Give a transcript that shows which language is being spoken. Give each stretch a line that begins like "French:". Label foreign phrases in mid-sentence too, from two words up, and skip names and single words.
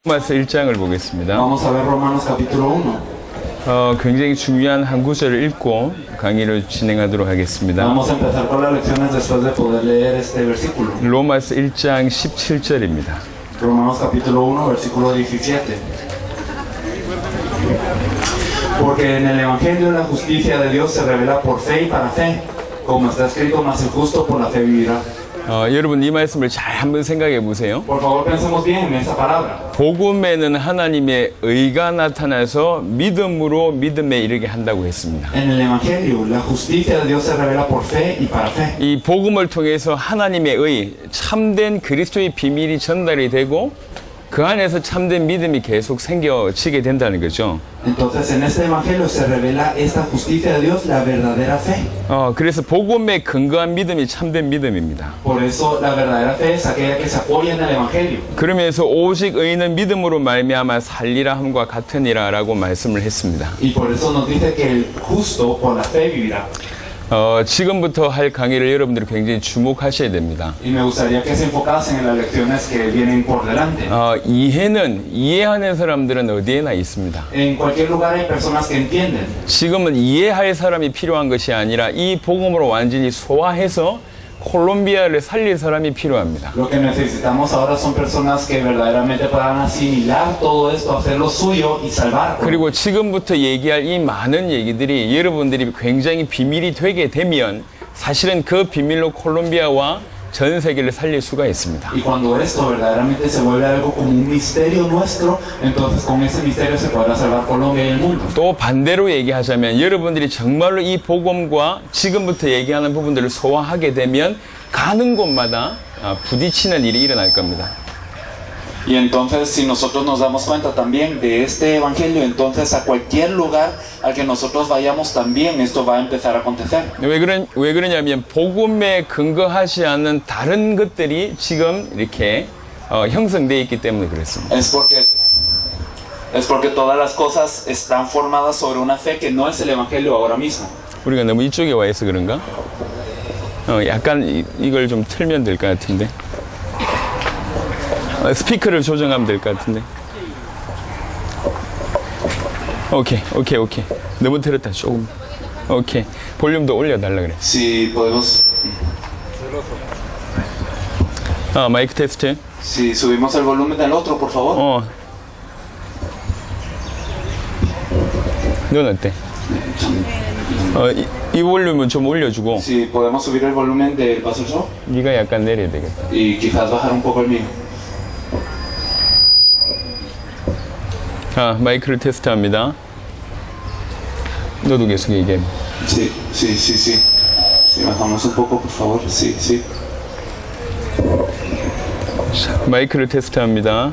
Korean: 로마서 1장을 보겠습니다.
Spanish: Vamos a ver Romanos capítulo 1.
Korean: 굉장히 중요한 한 구절을 읽고 강의를 진행하도록 하겠습니다.
Spanish: Vamos a empezar con las lecciones después de poder leer este versículo.
Korean: 로마서 1장 17절입니다.
Spanish: Romanos capítulo 1, versículo 17. Porque en el Evangelio la justicia de Dios se revela por fe y para fe, como está escrito, mas el justo por la fe vivirá.
Korean: 여러분 이 말씀을 잘 한번 생각해 보세요.
Spanish: Por favor, pensemos bien en esa palabra.
Korean: 복음에는 하나님의 의가 나타나서 믿음으로 믿음에 이르게 한다고 했습니다.
Spanish: En el Evangelio la justicia de Dios se revela por fe y para fe.
Korean: 이 복음을 통해서 하나님의 의, 참된 그리스도의 비밀이 전달이 되고 그 안에서 참된 믿음이 계속 생겨지게 된다는 거죠.
Spanish: Entonces en este Evangelio se revela esta justicia de Dios, la verdadera fe.
Korean: 그래서 복음에 근거한 믿음이 참된 믿음입니다.
Spanish: Por eso la verdadera fe es aquella que se apoya en el Evangelio.
Korean: 그러면서 오직 의는 믿음으로 말미암아 살리라 함과 같으니라라고 말씀을 했습니다.
Spanish: Y por eso nos dice que el justo por la fe vivirá.
Korean: 지금부터 할 강의를 여러분들이 굉장히 주목하셔야 됩니다.
Spanish: Y me gustaría que se enfocasen en las lecciones que vienen por delante.
Korean: 이해하는 사람들은 어디에나 있습니다.
Spanish: En cualquier lugar hay personas que entienden.
Korean: 지금은 이해할 사람이 필요한 것이 아니라 이 복음으로 완전히 소화해서 콜롬비아를 살릴 사람이 필요합니다.
Spanish: Lo que necesitamos ahora son personas que verdaderamente puedan asimilar todo esto, hacerlo suyo y salvarlo.
Korean: 그리고 지금부터 얘기할 이 많은 얘기들이 여러분들이 굉장히 비밀이 되게 되면 사실은 그 비밀로 콜롬비아와 전 세계를 살릴 수가 있습니다.
Spanish: Y cuando esto verdaderamente se vuelve algo como un misterio nuestro, entonces con ese misterio se podrá salvar Colombia y el mundo.
Korean: 또 반대로 얘기하자면 여러분들이 정말로 이 복음과 지금부터 얘기하는 부분들을 소화하게 되면 가는 곳마다 부딪히는 일이 일어날 겁니다.
Spanish: Y entonces si nosotros nos damos cuenta también de este evangelio, entonces a cualquier lugar al que nosotros vayamos también esto va a empezar a acontecer.
Korean: 왜 그러냐면 복음에 근거하지 않는 다른 것들이 지금 이렇게 형성되어 있기 때문에 그렇습니다.
Spanish: Es porque todas las cosas están formadas sobre una fe que no es el evangelio ahora mismo.
Korean: 우리가 너무 이쪽에 와 있어 그런가? 약간 이걸 좀 틀면 될 것 같은데. 스피커를 조정하면 될 것 같은데. 오케이. 너무 들었다 조금. 오케이. 볼륨도 올려달라 그래.
Spanish: Si podemos,
Korean: 마이크 테스트.
Spanish: si subimos el volumen del otro, por favor.
Korean: 넌 어때? 이 볼륨은 좀 올려주고.
Spanish: Si podemos subir el volumen del Pastor Show
Korean: 네가 약간 내려야 되겠다.
Spanish: y quizás bajar un poco el mío.
Korean: 마이크를 테스트합니다. 너도 계속 얘기해.
Spanish: Sí. Si bajamos un poco, por favor. Sí.
Korean: 마이크를 테스트합니다.